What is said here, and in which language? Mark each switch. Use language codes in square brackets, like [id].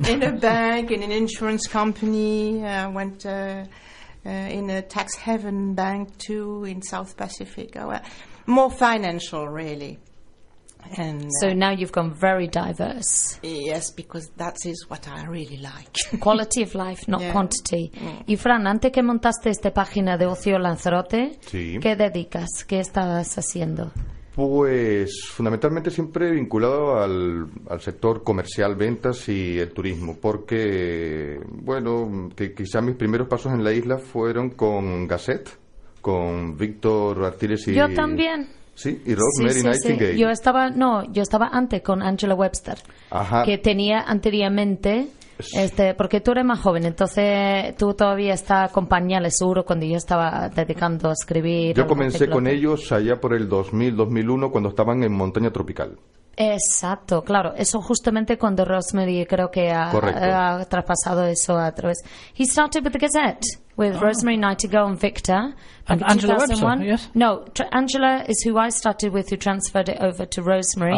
[en] In a bank, in an insurance company, I went... in a tax haven bank too in South Pacific. More financial, really. And so now you've gone very diverse. Yes, because that is what I really like. Quality of life, not quantity. [es] Mm. Y Fran, antes que montaste esta página de Ocio Lanzarote, ¿qué dedicas? ¿Qué estabas haciendo? Pues fundamentalmente siempre vinculado al sector comercial, ventas y el turismo, porque, bueno, quizás mis primeros pasos en la isla fueron con Gasset, con Víctor Artiles y... Yo también. Sí, y Rosemary Nightingale. Sí. Yo estaba antes con Angela Webster, que tenía anteriormente... porque tú eres más joven, entonces tú todavía estás con pañales, seguro, cuando yo estaba dedicando a escribir. Yo comencé con ellos allá por el 2000, 2001, cuando estaban en Montaña Tropical. Exacto, claro. Eso justamente cuando Rosemary creo que ha traspasado eso a través. [en] He started with the Gazette with Rosemary Nightingale and Victor back in 2001. Yes. No, Angela is who I started with, who transferred it over to Rosemary.